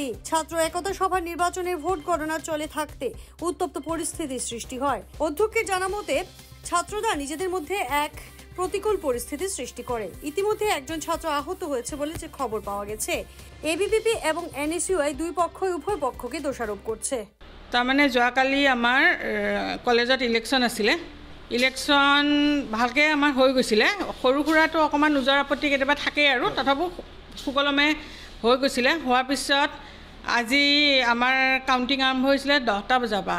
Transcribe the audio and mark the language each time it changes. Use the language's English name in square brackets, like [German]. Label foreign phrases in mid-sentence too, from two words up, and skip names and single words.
[Bangla] ছাত্র একতা সভা নির্বাচনের ভোট গণনা চলে থাকতে উত্তপ্ত পরিস্থিতির সৃষ্টি হয়। অধ্যক্ষের জানা মতে ছাত্ররা নিজেদের মধ্যে এক প্রতিকূল পরিস্থিতির সৃষ্টি করে। ইতিমধ্যে একজন ছাত্র আহত হয়েছে বলে যে খবর পাওয়া গেছে। এবিভিপি এবং এনএসইউআই দুই পক্ষই উভয় পক্ষকে দোষারোপ করছে। [Assamese] তার মানে যোৱাকালি আমাৰ কলেজত ইলেকশ্যন আছিলে। ইলেকশ্যন ভালকৈ আমাৰ হৈ গৈছিলে। সৰু সুৰাটো অকণমান ওজৰ আপত্তি কেতিয়াবা থাকেই আৰু তথাপিও সুকলমে হৈ গৈছিলে। হোৱাৰ পিছত আজি আমাৰ কাউণ্টিং আৰম্ভ হৈছিলে 10টা বজাৰ পৰা।